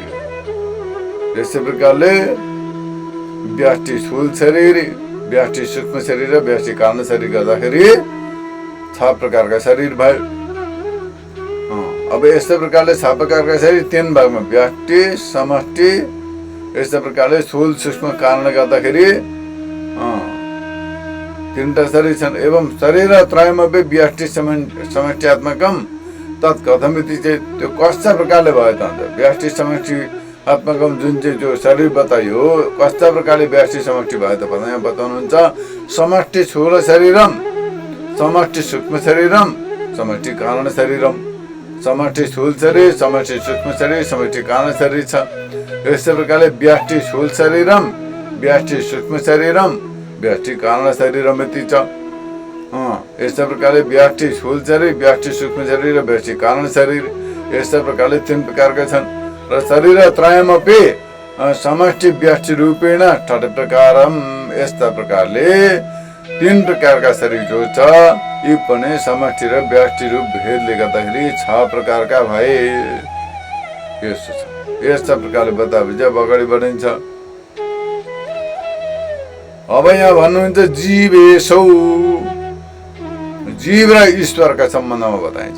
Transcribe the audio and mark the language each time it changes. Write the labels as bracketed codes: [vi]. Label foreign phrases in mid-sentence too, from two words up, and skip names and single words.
[ne] यस्तै प्रकारले व्याष्टि स्थूल शरीर, व्याष्टि सूक्ष्म शरीर र व्याष्टि कारण शरीर गर्दाखेरि 6 प्रकारका शरीर भयो। अब यस्तै प्रकारले 6 प्रकारका शरीर 3 भागमा व्याष्टि, समष्टि, यस्तै प्रकारले स्थूल सूक्ष्म कारण गर्दाखेरि तीनटा शरीर छन्। [sa] एवं शरीर त्रयमपि व्यष्टि समष्टिआत्मकम तत् कथमिति चेत [ne] त्यो कस्ता प्रकारले भयो त अन्त [sa] व्यष्टि समष्टि आत्मकम [ne] जुन चाहिँ जो शरीर बताइयो कस्ता प्रकारले व्यष्टि समष्टि भयो त भन्दा यहाँ बताउनुहुन्छ [sa] समष्टि स्थूल शरीरम समष्टि सूक्ष्म शरीरम समष्टि कारण शरीरम [ne] समष्टि स्थूल शरीर समष्टि सूक्ष्म शरीर समष्टि कारण शरीर छ। यस्तै प्रकारले [sa] व्यष्टि स्थूल शरीरम व्यष्टि सूक्ष्म शरीरम व्यष्टि कारण शरीरम [ne] यति छ। यस्तै प्रकारले व्यष्टि स्थूल शरीर व्यष्टि सूक्ष्म शरीर र व्यष्टि कारण शरीर यस्तै प्रकारले तीन प्रकारका छन्। र [sa] शरीर त्रयमपि समष्टि व्यष्टि रूपेण ठट प्रकारम [ne] यस्ता प्रकारले तीन प्रकारका शरीर जो छ यी पनि समष्टि र व्यष्टि रूप भेदले गर्दाखेरि 6 प्रकारका भए। यस्तो छ। यस्ता प्रकारले बताएपछि अब अगाडि बढिन्छ। अब यहाँ भन्नुहुन्छ जीवेशौ जीव र ईश्वरका सम्बन्धमा बताइन्छ।